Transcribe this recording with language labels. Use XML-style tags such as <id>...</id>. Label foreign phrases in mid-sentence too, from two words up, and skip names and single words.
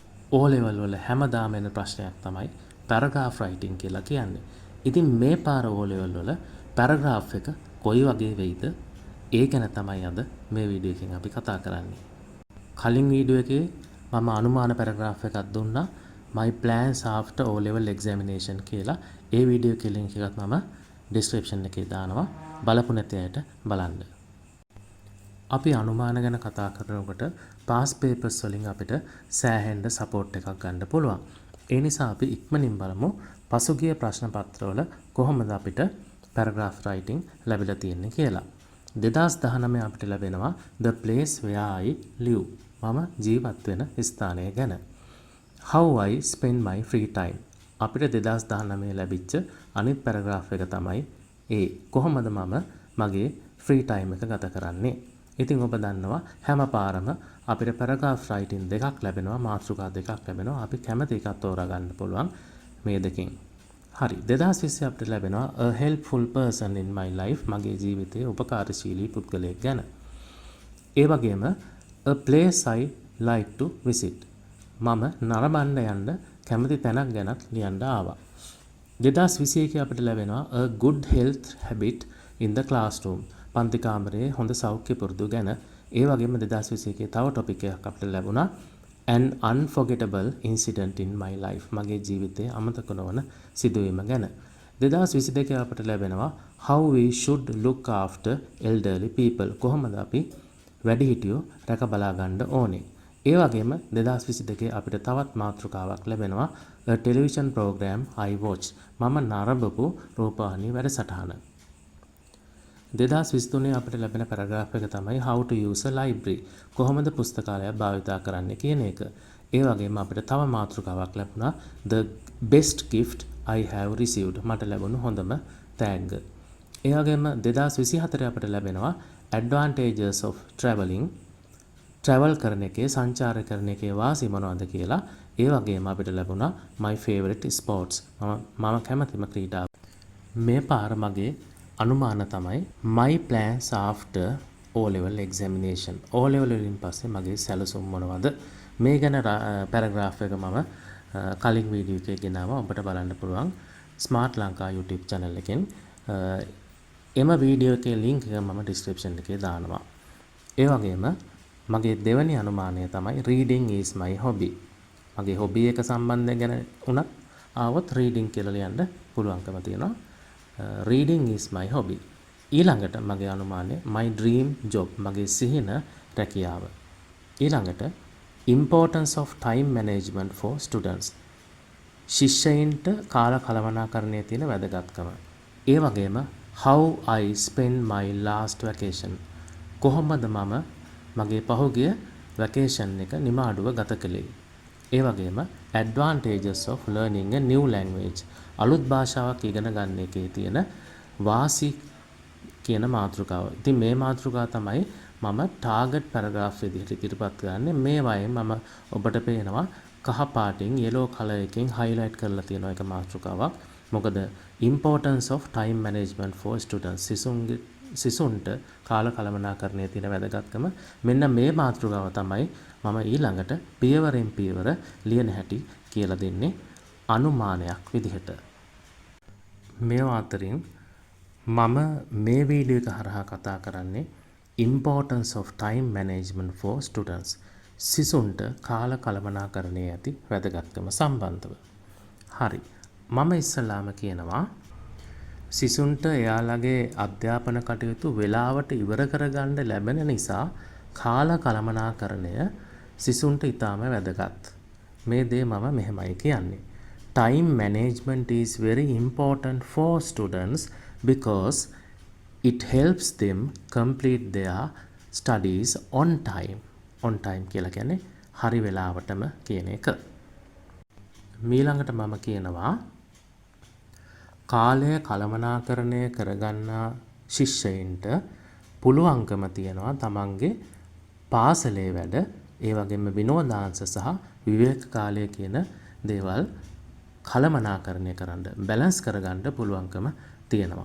<si>O level වල හැමදාම එන ප්‍රශ්නයක් තමයි</si> <en>paragraph writing</en> <si>කියලා කියන්නේ. ඉතින් මේ පාර O level වල paragraph එක කොයි වගේ වෙයිද? ඒ ගැන තමයි අද මේ වීඩියෝ එකෙන් අපි කතා කරන්නේ. කලින් වීඩියෝ එකේ මම අනුමාන paragraph එකක් දුන්නා</si> <en>my plans after O level examination</en> <si>කියලා. ඒ වීඩියෝ එකේ link එකත් මම description එකේ දානවා. බලපු නැති අයට බලන්න. අපි අනුමාන ගැන කතා කරනකොට</si> <en>past papers</en> <si>වලින් අපිට සෑහෙන්න support එකක් ගන්න පුළුවන්. ඒ නිසා අපි ඉක්මනින් බලමු පසුගිය ප්‍රශ්න පත්‍රවල කොහොමද අපිට</si> <en>paragraph writing</en> <si>ලැබිලා තියෙන්නේ කියලා.</si> <en>2019</en> <si>අපිට ලැබෙනවා</si> <en>the place where I live.</en> <si>මම ජීවත් වෙන ස්ථානය ගැන.</si> <en>How I spend my free time.</en> <si>අපිට 2019 ලැබිච්ච අනිත් paragraph එක තමයි ඒ කොහොමද මම මගේ</si> <en>free time</en> <si>එක ගත කරන්නේ. ඉතින් ඔබ දන්නවා හැම පාරම අපිට</si> <en>paragraph writing</en> <si>දෙකක් ලැබෙනවා, මාතෘකා දෙකක් ලැබෙනවා. අපි කැමති එකක් තෝරා ගන්න පුළුවන් මේ දෙකෙන්. හරි 2020 අපිට ලැබෙනවා</si> <en>a helpful person in my life.</en> <si>මගේ ජීවිතයේ උපකාරශීලී පුද්ගලයෙක් ගැන. ඒ වගේම</si> <en>a place I like to visit.</en> <si>මම නරඹන්න යන්න කැමති තැනක් ගැනත් ලියන්න ආවා. 2021 අපිට ලැබෙනවා</si> <en>a good health habit in the classroom.</en> <si>පන්ති කාමරයේ හොඳ සෞඛ්‍ය පුරුදු ගැන. ඒ වගේම 2021 තව ටොපික් එකක් අපිට ලැබුණා</si> <en>an unforgettable incident in my life.</en> <si>මගේ ජීවිතයේ අමතක නොවන සිදුවීම ගැන. 2022 අපිට ලැබෙනවා</si> <en>how we should look after elderly people.</en> <si>කොහොමද අපි වැඩිහිටියෝ රැක බලා ගන්න ඕනේ. ඒ වගේම 2022 අපිට තවත් මාතෘකාවක් ලැබෙනවා</si> <en>a television program I watch.</en> <si>මම නරඹපු රූපවාහිනී වැඩසටහන. 2023 අපිට ලැබෙන paragraph එක තමයි</si> <en>how to use a library.</en> <si>කොහොමද පුස්තකාලයක් භාවිතා කරන්න කියන එක. ඒ වගේම අපිට තව මාතෘකාවක් ලැබුණා</si> <en>the best gift I have received.</en> <si>මට ලැබුණු හොඳම තෑග්ග. ඒ වගේම 2024 අපිට ලැබෙනවා</si> <en>advantages of traveling.</en> <si>travel කරන එකේ සංචාර කරන එකේ වාසි මොනවද කියලා. ඒ වගේම අපිට ලැබුණා</si> <en>my favorite sports.</en> <si>මම කැමතිම ක්‍රීඩාව. මේ පාර මගේ අනුමාන තමයි</si> <en>my plans after O level examination.</en> <si>O level වලින් පස්සේ මගේ සැලසුම් මොනවද? මේ ගැන paragraph එක මම කලින් වීඩියෝ එකේ ගෙනාවා. ඔබට බලන්න පුළුවන් Smart Lanka YouTube channel එකෙන්. එම වීඩියෝ එකේ link එක මම description එකේ දානවා. ඒ වගේම මගේ දෙවැනි අනුමානය තමයි</si> <en>reading is my hobby.</en> <si>මගේ hobby එක සම්බන්ධයෙන් ගැන උනත් ආවොත් reading කියලා ලියන්න පුළුවන්කම තියෙනවා.</si> <en>reading is my hobby.</en> <si>ඊළඟට මගේ අනුමානය</si> <en>my dream job.</en> <si>මගේ සිහින රැකියාව.</si> <en>ඊළඟට importance of time management for students.</en> <si>ශිෂ්‍යයින්ට කාල කළමනාකරණයේ තියෙන වැදගත්කම. ඒ වගේම</si> <en>how I spend my last vacation.</en> <si>කොහොමද මම මගේ පහුගිය vacation එක නිමාඩුව ගත කළේ. ඒ වගේම</si> <en>advantages of learning a new language.</en> <si>අලුත් භාෂාවක් ඉගෙන ගන්න එකේ තියෙන වාසි කියන මාතෘකාව. ඉතින් මේ මාතෘකාව තමයි මම</si> <en>target paragraph</en> <si>විදිහට ඉදිරිපත් කරන්නේ. මේ වයින් මම ඔබට පේනවා කහ පාටින්</si> <en>yellow color</en> <si>එකෙන් highlight කරලා තියෙන එක මාතෘකාවක්.</si> <en>මොකද importance of time management for students.</en> <si>සිසුන්ට කාල කළමනාකරණයේ තියෙන වැදගත්කම මෙන්න මේ මාතෘකාව තමයි මම ඊළඟට පියවරෙන් පියවර ලියන හැටි කියලා දෙන්නේ අනුමානයක් විදිහට. මේවා අතරින් මම මේ වීඩියෝ එක හරහා කතා කරන්නේ</si> <en>importance of time management for students.</en> <si>සිසුන්ට කාල කළමනාකරණයේ ඇති වැදගත්කම සම්බන්ධව. හරි. මම ඉස්සලාම කියනවා සිසුන්ට එයාලගේ අධ්‍යාපන කටයුතු වෙලාවට ඉවර කරගන්න ලැබෙන නිසා කාල කළමනාකරණය සිසුන්ට ඉතාම වැදගත්. මේ දේ මම මෙහෙමයි කියන්නේ.</si> <en>Time management is very important for students because it helps them complete their studies on time. On time</en> <si>කියලා කියන්නේ හරි වෙලාවටම කියන එක. ඊළඟට මම කියනවා කාලය කළමනාකරණය කරගන්නා ශිෂ්‍යයින්ට පුළුවන්කම තියෙනවා තමන්ගේ පාසලේ වැඩ ඒ වගේම විනෝදාංශ සහ විවේක කාලය කියන දේවල් කළමනාකරණය කරන්න බැලන්ස් කරගන්න පුළුවන්කම තියෙනවා.</si>